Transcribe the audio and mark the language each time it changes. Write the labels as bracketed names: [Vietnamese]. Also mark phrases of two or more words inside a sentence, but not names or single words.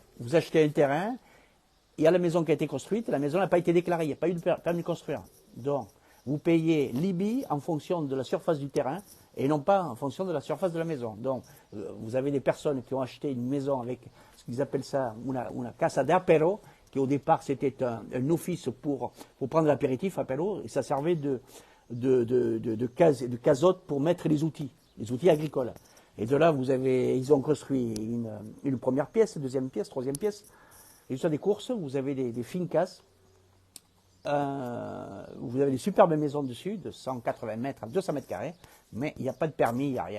[French] Vous achetez un terrain, il y a la maison qui a été construite, la maison n'a pas été déclarée, il n'y a pas eu de permis de construire. Donc, vous payez l'IBI en fonction de la surface du terrain et non pas en fonction de la surface de la maison. Donc, vous avez des personnes qui ont acheté une maison avec ce qu'ils appellent ça [Spanish] una casa de apero, [French] qui au départ c'était un office pour prendre l'apéritif, apero, et ça servait de casotte pour mettre les outils agricoles. Et de là, ils ont construit une première pièce, deuxième pièce, troisième pièce. Et sur des courses, vous avez des fincas. Vous avez des superbes maisons dessus, de 180 mètres à 200 mètres carrés, mais il n'y a pas de permis, il n'y a rien.